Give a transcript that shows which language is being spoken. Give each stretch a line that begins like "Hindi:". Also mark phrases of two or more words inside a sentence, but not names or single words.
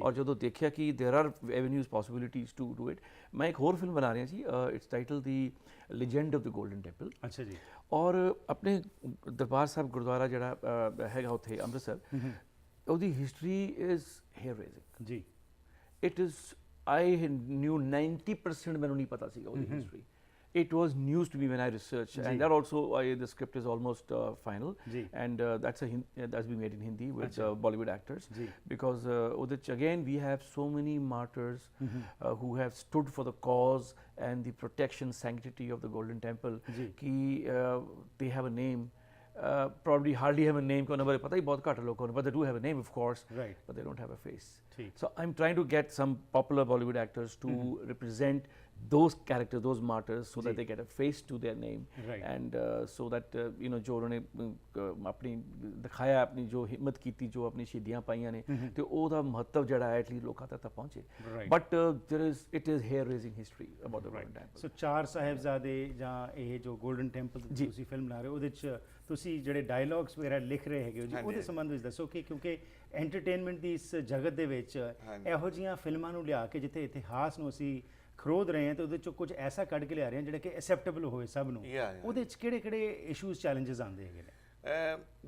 Punjabi: ਔਰ ਜਦੋਂ ਦੇਖਿਆ ਕਿ
English: there are avenues possibilities to do it,
Punjabi: ਮੈਂ ਇੱਕ ਹੋਰ ਫਿਲਮ ਬਣਾ ਰਿਹਾ ਸੀ,
English: its title The Legend of the Golden Temple.
Punjabi: ਅੱਛਾ ਜੀ। ਔਰ ਆਪਣੇ ਦਰਬਾਰ ਸਾਹਿਬ ਗੁਰਦੁਆਰਾ ਜਿਹੜਾ ਹੈਗਾ ਉੱਥੇ ਅੰਮ੍ਰਿਤਸਰ, ਉਹਦੀ
English: history is hair raising
Punjabi: ਜੀ।
English: it is I knew
Punjabi: 90% ਮੈਨੂੰ ਨਹੀਂ ਪਤਾ ਸੀਗਾ ਉਹਦੀ ਹਿਸਟਰੀ,
English: It was news to me when I researched, and that also the script is almost final, and that's been made in Hindi with Bollywood actors, because again we have so many martyrs who have stood for the cause and the protection sanctity of the Golden Temple. They have a name. Probably hardly have a name, because
Hindi: नंबर पता ही बहुत घट लोगों को,
English: but they do have a name, of course, but they don't have a face. So I'm trying to get some popular Bollywood actors to represent those characters, those martyrs, so that they get a face to their name, and so that
Hindi: जो उन्होंने अपनी दिखाया, अपनी जो हिम्मत की थी, जो अपनी शहीदियां पाइयां ने, तो
Punjabi: ਉਹਦਾ ਮਹੱਤਵ ਜਿਹੜਾ ਹੈ ਐਟਲੀ ਲੋਕਾਂ ਤੱਕ ਪਹੁੰਚੇ.
English: But it is hair raising history about the Golden Temple.
Punjabi: So ਚਾਰ ਸਾਹਿਬਜ਼ਾਦੇ ਜਾਂ ਇਹ ਜੋ ਗੋਲਡਨ ਟੈਂਪਲ ਦੀ ਤੁਸੀਂ ਫਿਲਮ ਬਣਾ ਰਹੇ ਹੋ, ਉਹਦੇ 'ਚ ਤੁਸੀਂ ਜਿਹੜੇ ਡਾਇਲੌਗਸ ਵਗੈਰਾ ਲਿਖ ਰਹੇ ਹੈਗੇ ਹੋ ਜੀ, ਉਹਦੇ ਸੰਬੰਧ ਵਿੱਚ ਦੱਸੋ ਕਿ ਕਿਉਂਕਿ ਐਂਟਰਟੇਨਮੈਂਟ ਦੀ ਇਸ ਜਗਤ ਦੇ ਵਿੱਚ ਇਹੋ ਜਿਹੀਆਂ ਫਿਲਮਾਂ ਨੂੰ ਲਿਆ ਕੇ ਜਿੱਥੇ ਇਤਿਹਾਸ ਨੂੰ ਅਸੀਂ ਖਰੋਦ ਰਹੇ ਹਾਂ ਤੇ ਉਹਦੇ 'ਚੋਂ ਕੁਝ ਐਸਾ ਕੱਢ ਕੇ ਲਿਆ ਰਹੇ ਹਾਂ ਜਿਹੜਾ ਕਿ ਐਕਸੈਪਟੇਬਲ ਹੋਵੇ ਸਭ ਨੂੰ, ਉਹਦੇ 'ਚ ਕਿਹੜੇ
English: issues challenges
Punjabi: ਆਉਂਦੇ ਹੈਗੇ ਨੇ?